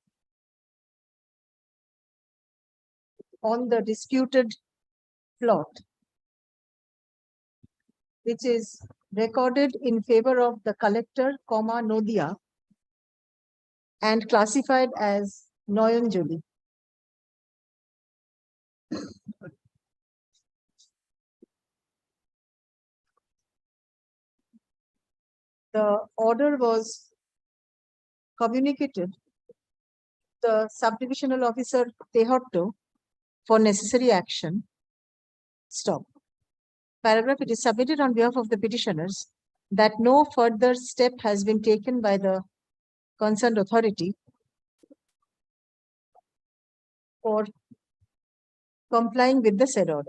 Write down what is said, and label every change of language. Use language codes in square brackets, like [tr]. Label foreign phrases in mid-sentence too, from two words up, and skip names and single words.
[en] on the disputed plot, which is recorded in favor of the collector, comma, Nodia, and classified as Noyanjali. The order was communicated to the subdivisional officer Tehotto for necessary action. Stop. Paragraph, it is submitted on behalf of the petitioners that no further step has been taken by the concerned authority for complying with the said order.